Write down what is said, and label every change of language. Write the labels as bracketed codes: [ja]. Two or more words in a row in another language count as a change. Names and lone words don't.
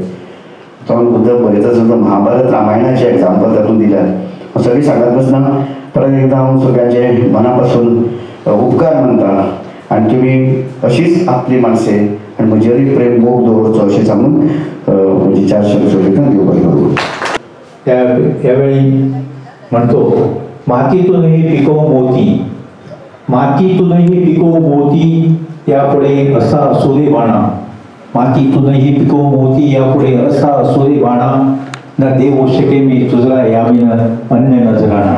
[kok] तो उदक बरयता सुद्दां महाभारत रामायणाचे एग्जाम्पल तातूंत दिल्यार हांव सगळी सांगत बसना. परत एकदा हांव सगळ्यांचे मनापासून उपकार मानता आनी तुमी अशीच आपली माणसे आनी म्हजेरय प्रेम मोग दवरचो अशें सांगून म्हजी 4 शब्द सोडयता. देव बरें करूं. [mr] त्यावेळी म्हणतो, मातीतूनही पिकवू मोती, मातीतूनही पिकवू मोती, यापुढे असा असू दे बाणा. मातीतूनही पिकवू मोती, यापुढे असा असू दे बाणा. न देव शके मी तुझला यामिन अन्य नजराणा.